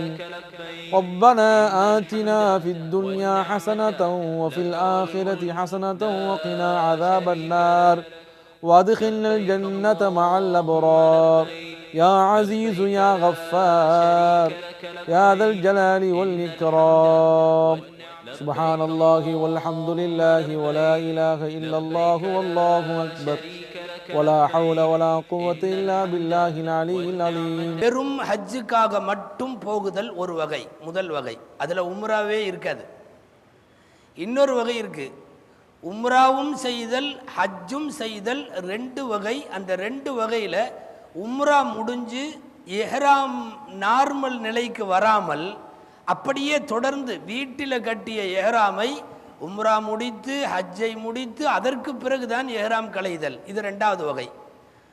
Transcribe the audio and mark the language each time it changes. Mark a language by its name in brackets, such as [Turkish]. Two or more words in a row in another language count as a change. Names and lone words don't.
[Arabic] ربنا آتنا في الدنيا حسنة وفي الآخرة حسنة وقنا عذاب النار وادخلنا الجنة مع الأبرار يا عزيز يا غفار يا ذا الجلال والإكرام. سبحان الله والحمد لله ولا إله إلا الله والله أكبر ولا حول ولا قوة إلا بالله العلي العظيم. [Tamil] வெறும் ஹஜ்ஜுக்காக மட்டும் போகுதல் ஒரு வகை, முதல் வகை. அதில் உம்ராவே இருக்காது. இன்னொரு வகை இருக்கு, உம்ராவும் செய்தல் ஹஜ்ஜும் செய்தல், 2 வகை. அந்த 2 வகையில் உம்ரா முடிஞ்சு எஹ்ராம் நார்மல் நிலைக்கு வராமல் அப்படியே தொடர்ந்து வீட்டில் கட்டிய எஹ்ராமை உம்ரா முடித்து ஹஜ்ஜை முடித்து அதற்கு பிறகுதான் எஹ்ராம் களைதல், இது 2வது வகை.